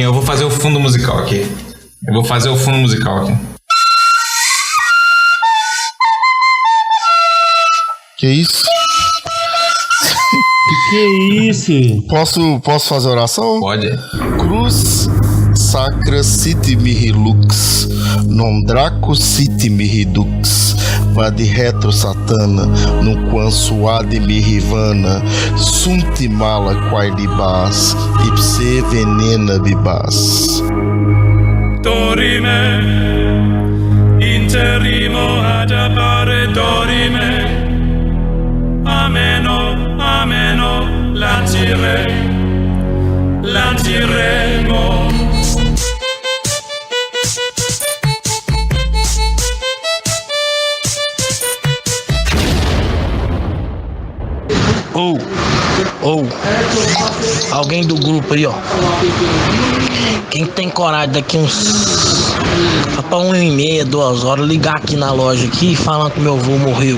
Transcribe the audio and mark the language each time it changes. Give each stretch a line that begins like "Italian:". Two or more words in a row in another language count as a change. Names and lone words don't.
Portuguese: Eu vou fazer o fundo musical aqui. Que isso? Que é isso? Posso fazer oração? Pode.
Latin: Cruz sacra sit mihi lux, non draco sit mihi dux, vade retro satana, num quan suade mihi vana, sunt mala quae libas, ipse venena bibas. Dorime, interimo ad appare dorime, ameno, latiremo.
Portuguese: Alguém do grupo aí, ó. Quem tem coragem daqui uns pra 1h30, 2 horas, ligar aqui na loja aqui falando que meu avô morreu.